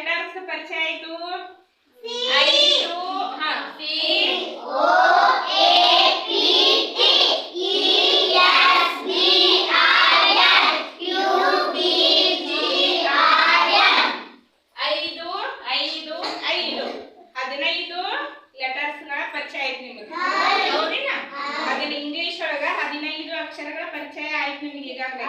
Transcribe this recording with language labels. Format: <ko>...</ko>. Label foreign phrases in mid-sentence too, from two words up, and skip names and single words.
<kn>ಲೆಟರ್ಸ್ ಪರಿಚಯ ಆಯ್ತು? 5</kn> <en>C O A P T E S B I N Q B G R N</en> <kn>5 15 ಲೆಟರ್ಸ್ ಗಳ ಪರಿಚಯ ಆಯ್ತು ನಿಮಗೆ. ಹೌದಿಲ್ಲ? ಅದನ್ನ ಇಂಗ್ಲಿಷ್ ಒಳಗ 15 ಅಕ್ಷರಗಳ ಪರಿಚಯ ಆಯ್ತು ನಿಮಗೆ ಈಗಾಗಲೇ.</kn>